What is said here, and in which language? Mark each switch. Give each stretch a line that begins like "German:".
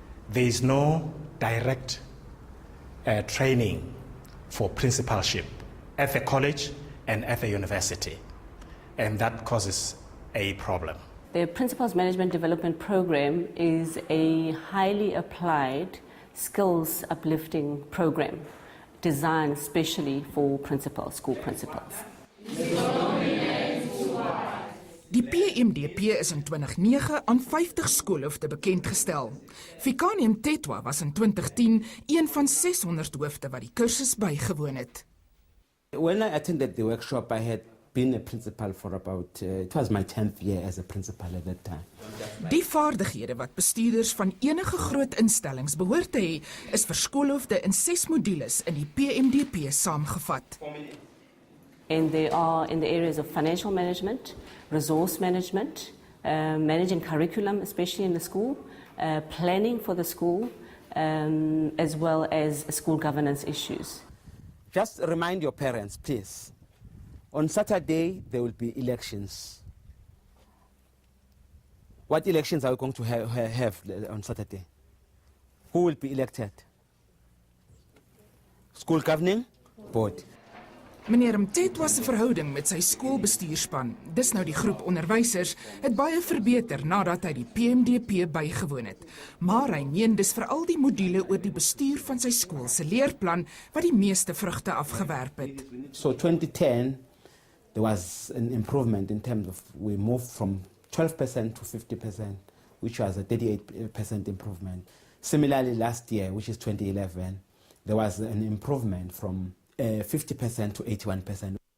English: There is no direct training for principalship at the college and at the university, and that causes a problem. The Principals Management Development Program is a highly applied skills uplifting program designed especially for school principals.
Afrikaans: Die PMDP is in 2009 aan 50 skoolhoofde bekendgestel. Fikanium Tetwa was in 2010 een van 600 hoofde wat die kursus bygewoon het.
English: When I attended the workshop, I had been a principal for about, it was my 10th year as a principal at that time.
Afrikaans: Die vaardighede wat bestuurders van enige groot instellings behoort te hê, is vir skoolhoofde in 6 modules in die PMDP saamgevat.
English: And they are in the areas of financial management, resource management, managing curriculum, especially in the school, planning for the school, as well as school governance issues. Just remind your parents, please. On Saturday, there will be elections. What elections are we going to have on Saturday? Who will be elected? School Governing Board.
Afrikaans: Meneer Mtetwa se verhouding met sy skoolbestuurspan, dis nou die groep onderwysers, het baie verbeter nadat hy die PMDP bygewoon het. Maar hy meen dis veral die module oor die bestuur van sy skool se leerplan wat die meeste vrugte afgewerp het.
English: So 2010, there was an improvement in terms of we moved from 12% to 50%, which was a 38% improvement. Similarly, last year, which is 2011, there was an improvement from 50% to 81%.